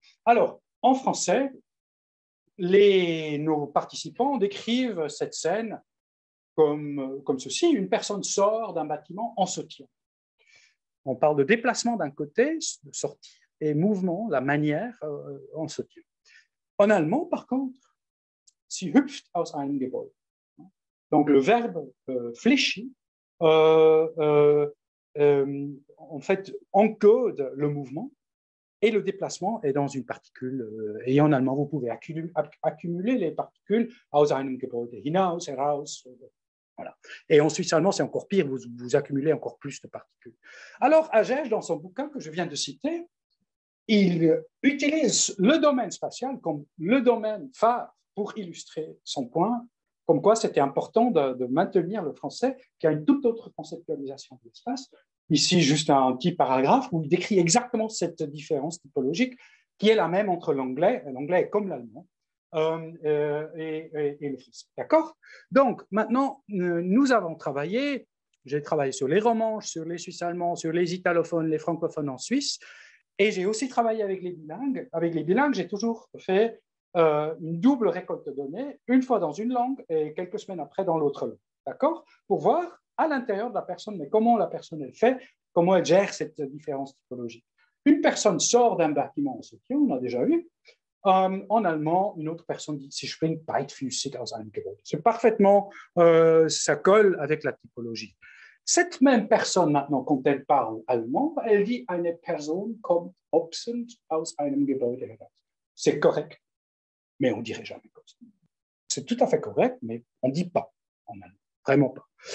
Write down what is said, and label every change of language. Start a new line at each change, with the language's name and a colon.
French: Alors, en français, nos participants décrivent cette scène comme ceci. Une personne sort d'un bâtiment en sautillant. On parle de déplacement d'un côté, de sortir, et mouvement, la manière, en sautillant. En allemand, par contre,
German: sie hüpft aus einem Gebäude.
French: Donc, le verbe fléchi, en fait, encode le mouvement et le déplacement est dans une particule. Et en allemand, vous pouvez accumuler les particules
German: aus einem Gebäude, hinaus, heraus.
French: Voilà. Et en suisse allemand, c'est encore pire, vous accumulez encore plus de particules. Alors, Agege, dans son bouquin que je viens de citer, il utilise le domaine spatial comme le domaine phare pour illustrer son point, comme quoi c'était important de maintenir le français, qui a une toute autre conceptualisation de l'espace. Ici, juste un petit paragraphe où il décrit exactement cette différence typologique qui est la même entre l'anglais est comme l'allemand, et le français. D'accord ? Donc, maintenant, nous avons travaillé, j'ai travaillé sur les romanches, sur les suisses allemands, sur les italophones, les francophones en Suisse, et j'ai aussi travaillé avec les bilingues. Avec les bilingues, j'ai toujours fait une double récolte de données, une fois dans une langue et quelques semaines après dans l'autre langue. D'accord ? Pour voir à l'intérieur de la personne, mais comment la personne elle fait, comment elle gère cette différence typologique. Une personne sort d'un bâtiment en sautillant, on a déjà vu. En allemand, une autre personne dit
German: Sie springt beidfüßig aus einem Gebäude.
French: C'est parfaitement, ça colle avec la typologie. Cette même personne, maintenant, quand elle parle allemand, elle dit
German: Eine Person kommt hopsend aus einem Gebäude heraus.
French: C'est correct, mais on ne dirait jamais comme ça. C'est tout à fait correct, mais on ne dit pas en allemand, vraiment pas.